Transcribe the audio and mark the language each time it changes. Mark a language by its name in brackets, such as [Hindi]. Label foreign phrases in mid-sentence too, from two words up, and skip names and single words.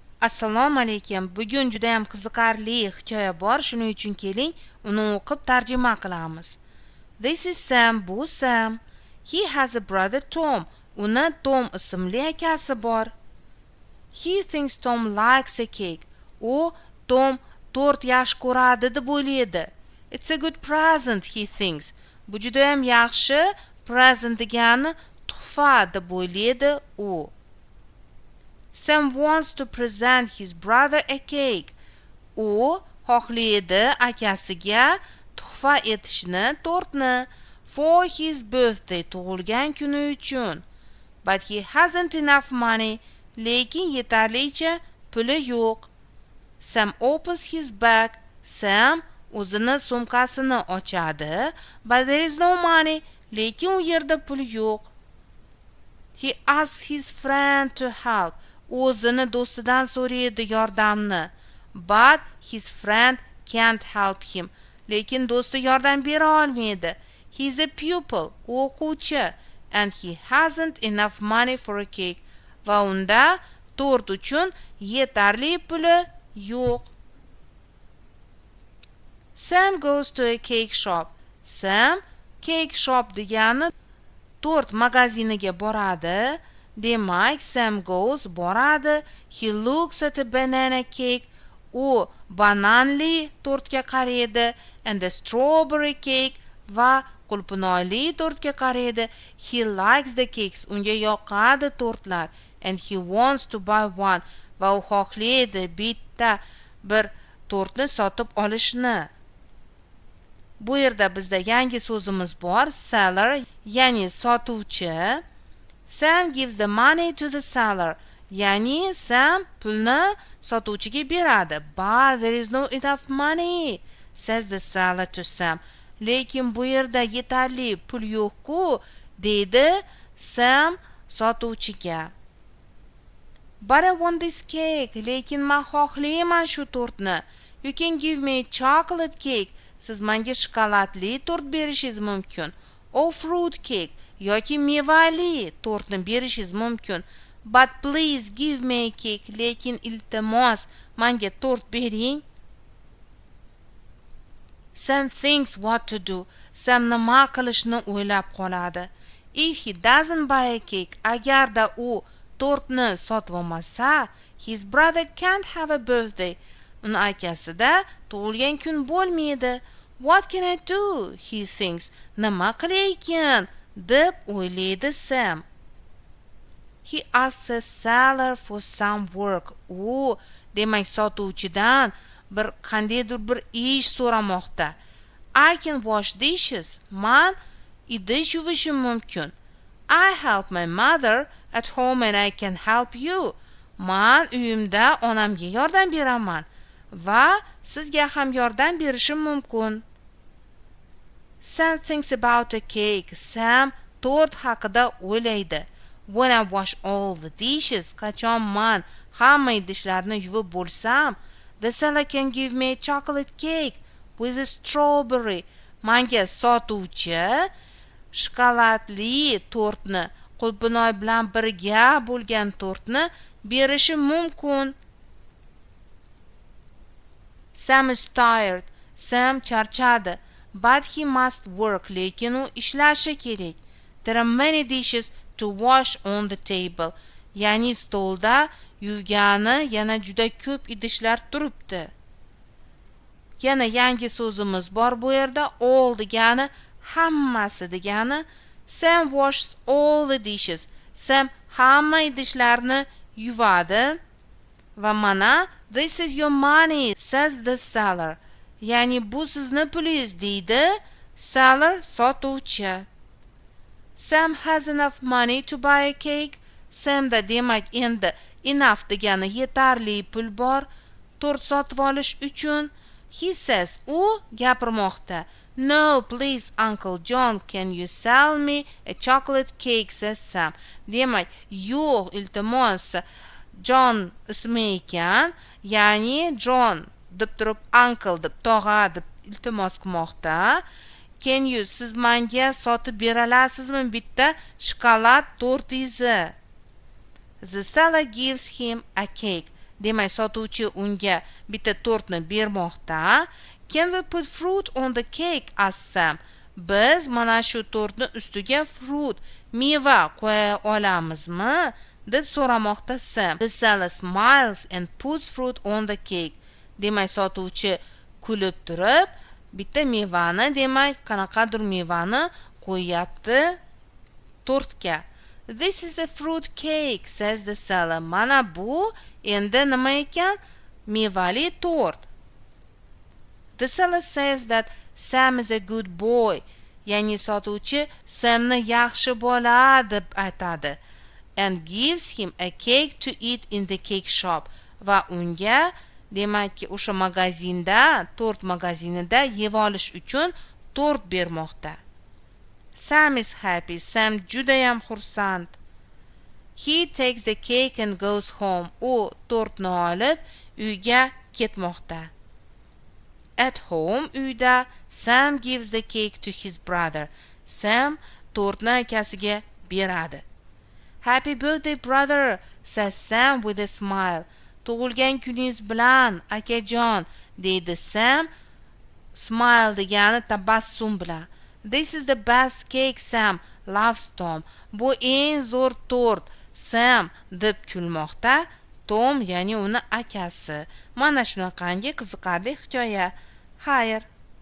[Uzbek] Assalomu alaykum. Bugun juda ham qiziqarli hikoya bor, shuning uchun keling, uni o'qib tarjima qilamiz. [English] This is Sam, [Uzbek] bu Sam. [English] He has a brother Tom. [Uzbek] Uni Tom ismli akasi bor. [English] He thinks Tom likes a cake. [Uzbek] U Tom tort yaxshi ko'radi deb o'ylaydi. [English] It's a good present, he thinks. [Uzbek] Bu juda ham yaxshi present degani tuhfa deb o'ylaydi u. [English] Sam wants to present his brother a cake. [Uzbek] U xohlaydi akasiga tuhfa etishni tortni [English] for his birthday, [Uzbek] tug'ilgan kuni uchun. [English] But he hasn't enough money. [Uzbek] Lekin yetarlicha puli yo'q. [English] Sam opens his bag. [Uzbek] Sam o'zini sumkasini ochadi. [English] But there is no money. [Uzbek] Lekin u yerda pul yo'q. [English] He asks his friend to help. [Uzbek] O'zini do'stidan so'raydi yordamni. [English] But his friend can't help him. [Uzbek] Lekin do'sti yordam bera olmaydi. [English] He's a pupil, o'quvchi, and he hasn't enough money for a cake. [Uzbek] Va unda tort uchun yetarli puli yo'q. [English] Sam goes to a cake shop. [Uzbek] Sam [English] cake shop [Uzbek] degani tort magaziniga boradi. Demak, [English] Sam goes boradi. He looks at a banana cake. [Uzbek] U bananli tortga qaraydi. [English] And the strawberry cake [Uzbek] va qulpunoyli tortga qaraydi. [English] He likes the cakes. [Uzbek] Unga yoqadi tortlar. [English] And he wants to buy one. [Uzbek] Va u xohlaydi bitta bir tortni sotib olishni. Bu yerda bizda yangi so'zimiz bor. Seller, ya'ni sotuvchi. [English] Sam gives the money to the seller. [Uzbek] Ya'ni Sam pulni sotuvchiga beradi. [English] But there is no enough money, says the seller to Sam. [Uzbek] Lekin bu yerda yetarli pul yo'q-ku, deydi Sam sotuvchiga. [English] But I want this cake. [Uzbek] Lekin men xohlayman shu tortni. [English] You can give me a chocolate cake. [Uzbek] Siz menga shokoladli tort berishingiz mumkin. [English] Or fruit cake. [Uzbek] Yoki mevali tortni berishingiz mumkin. [English] But please give me a cake. [Uzbek] Lekin iltimos menga tort bering. [English] Sam thinks what to do. [Uzbek] Sam nima qilishni o'ylab qoladi. [English] If he doesn't buy a cake, [Uzbek] agarda u tortni sotib olmasa, [English] his brother can't have a birthday. [Uzbek] Uni akasida tug'ilgan kun bo'lmaydi. [English] What can I do? He thinks. [Uzbek] Nima qilay ekan? Deb o'ylaydi Sam. [English] He asks a seller for some work. [Uzbek] U demak sotuvchidan bir qandaydir bir ish so'ramoqda. [English] I can wash dishes. [Uzbek] Men idish yuvishim mumkin. [English] I help my mother at home and I can help you. [Uzbek] Men uyimda onamga yordam beraman va sizga ham yordam berishim mumkin. [English] Sam thinks about a cake. [Uzbek] Sam tort haqida o'ylaydi. [English] When I wash all the dishes, [Uzbek] qachon men hamma idishlarni yuvib bo'lsam, [English] the seller can give me a chocolate cake with a strawberry. [Uzbek] Menga sotuvchi shokoladli tortni, qulpunoy bilan birga bo'lgan tortni berishi mumkin. [English] Sam is tired. Sam charchadi. But he must work. [Uzbek] Lekin u ishlashi kerak. [English] There are many dishes to wash on the table. [Uzbek] Ya'ni stolda yuvgani yana juda ko'p idishlar turibdi. Yana yangi so'zimiz bor bu yerda. All degani hammasi degani. [English] Sam washes all the dishes. [Uzbek] Sam hamma idishlarni yuvadi. Va mana, [English] this is your money, says the seller. [Uzbek] Ya'ni bu sizni pulingiz, deydi seller sotuvchi. [English] Sam has enough money to buy a cake. [Uzbek] Samda demak endi enough degani yetarli pul bor tort sotib olish uchun. [English] He says, [Uzbek] u gapirmoqda. [English] No, please, Uncle John, can you sell me a chocolate cake, says Sam. [Uzbek] Demak, yo'q, iltimos, John ismi ekan, ya'ni John deb turib uncle deb tog'a deb iltimos qilmoqda. [English] Can you, [Uzbek] siz menga sotib beralasizmi bitta shokolad tortingizni? [English] The seller gives him a cake. [Uzbek] Demak, sotuvchi unga bitta tortni bermoqda. [English] Can we put fruit on the cake? asked Sam. [Uzbek] Biz mana shu tortni ustiga fruit, meva qo'ya olamizmi? deb so'ramoqda Sam. [English] The seller smiles and puts fruit on the cake. [Uzbek] Demak, sotuvchi kulib turib, bitta mevani, demak, qanaqadir mevani qo'yapti tortga. [English] This is a fruit cake, says the seller. [Uzbek] Mana bu endi nima ekan? Mevali tort. [English] The seller says that Sam is a good boy. [Uzbek] Ya'ni sotuvchi Samni yaxshi bola deb aytadi. [English] And gives him a cake to eat in the cake shop. [Uzbek] Va unga, demakki, o'sha magazinda, tort magazinida yeb olish uchun tort bermoqda. [English] Sam is happy. [Uzbek] Sam judayam xursand. [English] He takes the cake and goes home. [Uzbek] U tortni olib uyga ketmoqda. [English] At home, uyda, Sam gives the cake to his brother. [Uzbek] Sam tortni akasiga beradi. [English] Happy birthday, brother, says Sam with a smile. [Uzbek] Tug'ilgan kuningiz bilan, akajon, deydi Sam. Smile degani tabassum bilan. [English] This is the best cake, Sam, laughs Tom. [Uzbek] Bu eng zo'r tort, Sam, deb kulmoqda. Tom, ya'ni uni akasi. Mana shunaqangi qiziqarli hikoya. Xayr.